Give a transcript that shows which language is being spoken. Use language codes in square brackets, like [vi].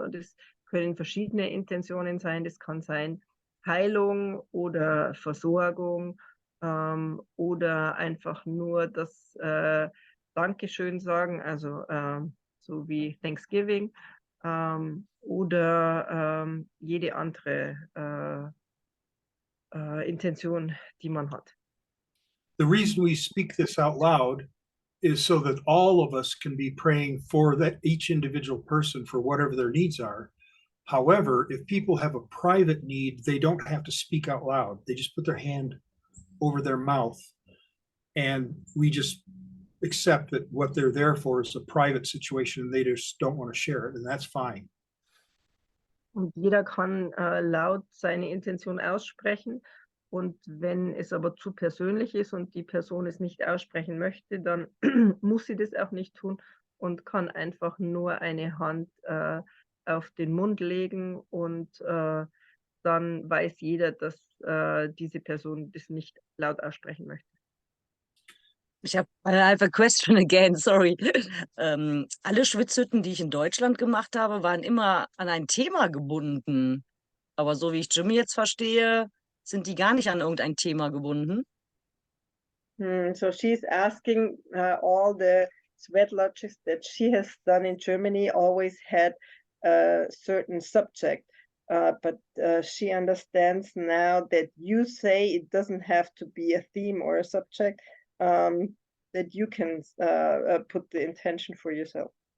[de] Und es können verschiedene Intentionen sein. Das kann sein Heilung oder Versorgung oder einfach nur das Dankeschön sagen, also so wie Thanksgiving oder jede andere Intention, die man hat. [en] The reason we speak this out loud is so that all of us can be praying for each individual person for whatever their needs are. However, if people have a private need, they don't have to speak out loud. They just put their hand over their mouth and we just accept that what they're there for is a private situation and they just don't want to share it, and that's fine. [de] Und jeder kann laut seine Intention aussprechen. Und wenn es aber zu persönlich ist und die Person es nicht aussprechen möchte, dann muss sie das auch nicht tun und kann einfach nur eine Hand auf den Mund legen und dann weiß jeder, dass diese Person das nicht laut aussprechen möchte. [en] I have a question again, sorry. [de] Alle Schwitzhütten, die ich in Deutschland gemacht habe, waren immer an ein Thema gebunden. Aber so wie ich Jimmy jetzt verstehe, sind die gar nicht an irgendein Thema gebunden. [en] So she's asking all the sweat lodges that she has done in Germany always had a certain subject. But she understands now that you say it doesn't have to be a theme or a subject, that you can put the intention for yourself.